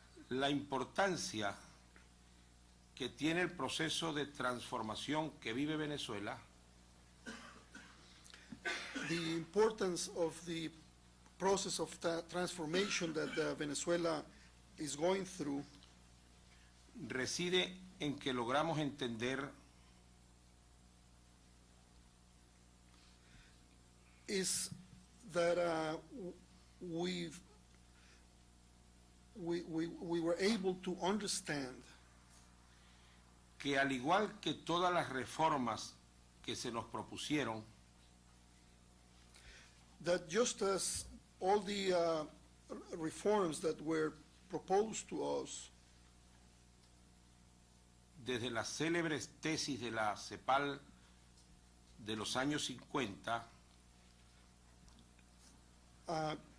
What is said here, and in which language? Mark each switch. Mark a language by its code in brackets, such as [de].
[es] La importancia que tiene el proceso de transformación que vive Venezuela [en] The importance of the process of transformation that Venezuela is going through [es] reside en que logramos entender [en] is that we were able to understand [es] que al igual que todas las reformas que se nos propusieron, [en] that just as all the reforms that were proposed to us, [es] desde las célebres tesis de la CEPAL de los años 50,